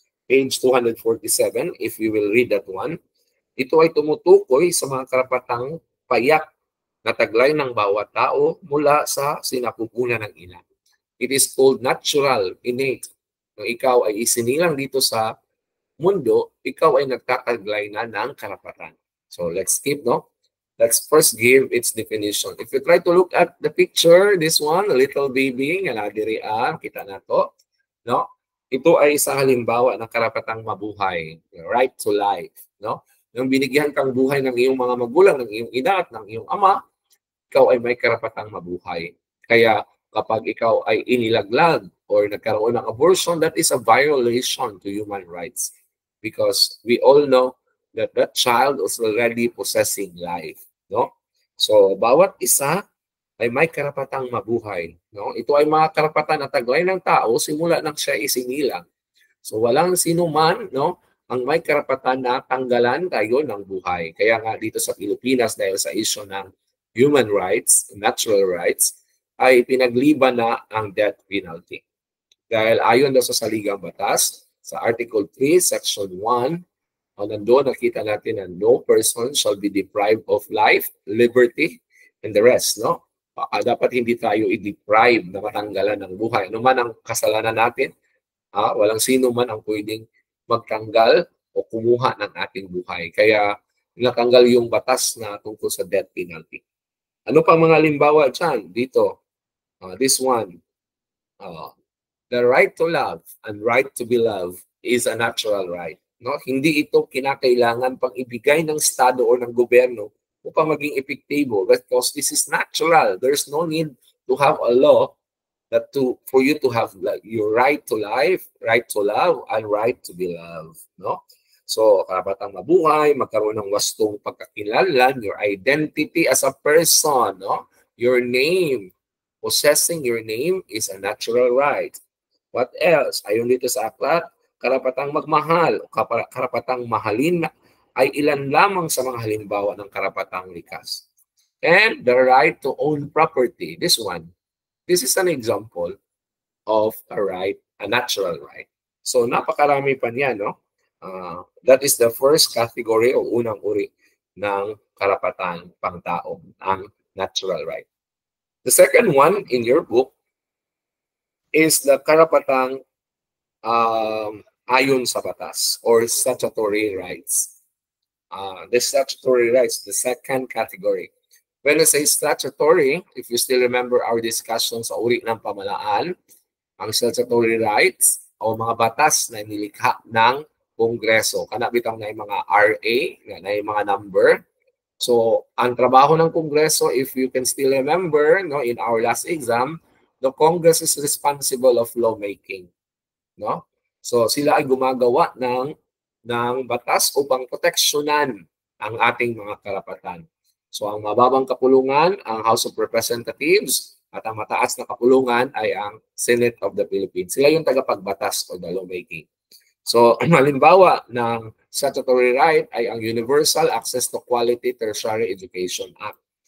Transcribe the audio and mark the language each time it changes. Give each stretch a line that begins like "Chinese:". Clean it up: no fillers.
English: Page 247, if you will read that one,
Filipino: ito ay tumutukoy sa mga karapatang payak na taglay ng bawat tao mula sa sinapupunan ng ina.
English: It is called natural, innate.
Filipino: Nung ikaw ay isinilang dito sa mundo, ikaw ay nagtataglay na ng karapatan.
English: So let's skip, no? Let's first give its definition. If you try to look at the picture, this one, a little baby,
Filipino: nga nadirian, kita na to,
English: no?
Filipino: Ito ay isang halimbawa ng karapatang mabuhay,
English: right to life,
Filipino: no? Nang binigyan kang buhay ng iyong mga magulang, ng iyong ina at ng iyong ama, ikaw ay may karapatang mabuhay. Kaya kapag ikaw ay inilaglag or nagkaroon ng abortion,
English: that is a violation to human rights. Because we all know that that child is already possessing life, no?
Filipino: So, bawat isa ay may karapatang mabuhay, no? Ito ay mga karapatan na taglay ng tao simula nang siya isinilang. So, walang sino man, no, ang may karapatan na tanggalan tayo ng buhay. Kaya nga dito sa Pilipinas, dahil sa issue ng human rights, natural rights, ay pinagliban na ang death penalty. Dahil ayon daw sa saligang batas, sa Article 3, Section 1, nandoon nakita natin na
English: no person shall be deprived of life, liberty, and the rest,
Filipino: no? Dapat hindi tayo i-deprive na matanggalan ng buhay. Ano man ang kasalanan natin, walang sino man ang pwedeng magtanggal o kumuha ng ating buhay. Kaya natanggal yung batas na tungkol sa death penalty. Ano pang mga limbawa dyan?
English: Dito, this one, the right to love and right to be loved is a natural right.
Filipino: No, hindi ito kinakailangan pang ibigay ng Estado o ng gobyerno upang maging epektibo,
English: because this is natural. There's no need to have a law that for you to have your right to life, right to love, and right to be loved. No?
Filipino: So, karapatang mabuhay, magkaroon ng wastong pagkakilanlan,
English: your identity as a person,
Filipino: no?
English: Your name, possessing your name is a natural right. What else?
Filipino: Ayon dito sa aklat, karapatang magmahal o karapatang mahalin ay ilan lamang sa mga halimbawa ng karapatang likas.
English: And the right to own property, this one, this is an example of a right, a natural right.
Filipino: So napakarami pa niya, no?
English: That is the first category
Filipino: o unang uri ng karapatan pangtao, ang natural right.
English: The second one in your book is the
Filipino: karapatang ayon sa batas
English: or statutory rights. The statutory rights, the second category. When I say statutory, if you still remember our discussion
Filipino: sa uri ng pamalaan, ang statutory rights o mga batas na nilikha ng Kongreso. Kanabitang na yung mga RA, na yung mga number.
English: So,
Filipino: ang trabaho ng Kongreso,
English: if you can still remember, no, in our last exam, the Congress is responsible of lawmaking. No?
Filipino: So sila ay gumagawa ng batas upang proteksyonan ang ating mga karapatan. So ang mababang kapulungan, ang House of Representatives, at ang mataas na kapulungan ay ang Senate of the Philippines. Sila yung tagapagbatas o the lawmaking. So ang halimbawa ng statutory right ay ang Universal Access to Quality Tertiary Education Act.